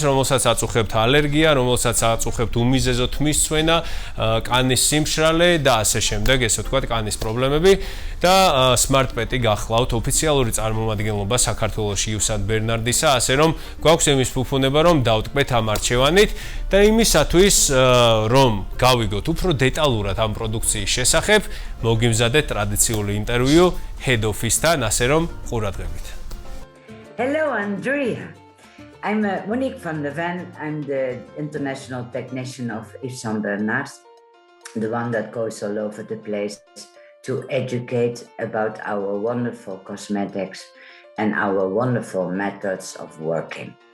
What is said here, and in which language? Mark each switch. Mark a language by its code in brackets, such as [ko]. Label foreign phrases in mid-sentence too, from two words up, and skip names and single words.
[ka] რომელსაც აწუხებთ ალერგია, რომელსაც აწუხებთ უმიზეზო თმის წვენა, კანის სიმშრალე და ასე შემდეგ, ესე ვთქვათ, კანის პრობლემები და Smart Pet-ი გახლავთ ოფიციალური წარმომადგენლობა საქართველოში Yves Saint Bernardi-სა, ასე რომ გვაქვს იმის ფუფუნება, რომ დავტკბეთ ამ არჩევანით და იმისათვის, რომ გავიგოთ უფრო დეტალურად ამ პროდუქციის შესახებ, მოგიმზადეთ ტრადიციული ინტერვიუ [en] Head Office- [ka] თან, ასე რომ ყურადღებით. [en] Hello, Andrea. I'm Monique van der Ven. I'm the international technician of Yves Saint Bernard, the one that goes all over the place to educate about our wonderful cosmetics and our wonderful methods of working.